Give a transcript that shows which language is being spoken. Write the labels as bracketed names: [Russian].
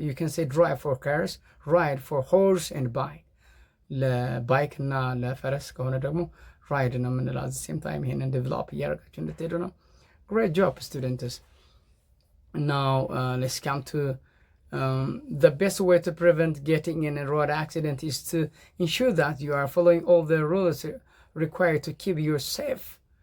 [English] you can say drive for cars, ride for horse and bike. [Amharic] ለባይክ እና ለፈረስ ከሆነ ደግሞ ራይድ ነው የምንለው። [English] at the same time [Amharic] ይሄንን ዴቨሎፕ እያደረጋችሁ እንድትሄዱ ነው። [English] great job students. Now let's come to the best way to prevent getting in a road accident is to ensure that you are following all the rules required to keep you safe.